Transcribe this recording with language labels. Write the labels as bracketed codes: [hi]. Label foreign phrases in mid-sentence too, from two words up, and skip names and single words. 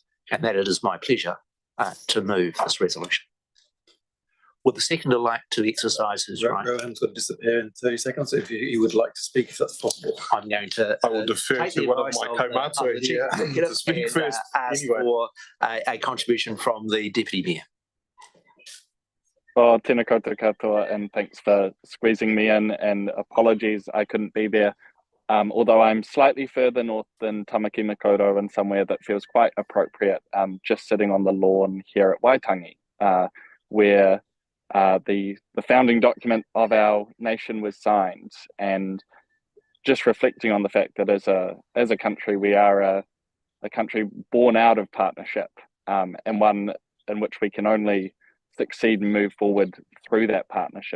[en] And that it is my pleasure to move this resolution. Would the seconder like to exercise his right? Rohan's going to disappear in 30 seconds. If you would like to speak, if that's possible. I'm going to. I will defer to one of my co-master here to speak first. Ask for a contribution from the Deputy Mayor. [mi] Oh, tēnā koutou katoa, [en] and thanks for squeezing me in, and apologies I couldn't be there. Although I'm slightly further north than Tamaki Makaurau and somewhere that feels quite appropriate, just sitting on the lawn here at Waitangi, where the founding document of our nation was signed, and just reflecting on the fact that as a country we are a country born out of partnership, and one in which we can only succeed and move forward through that partnership.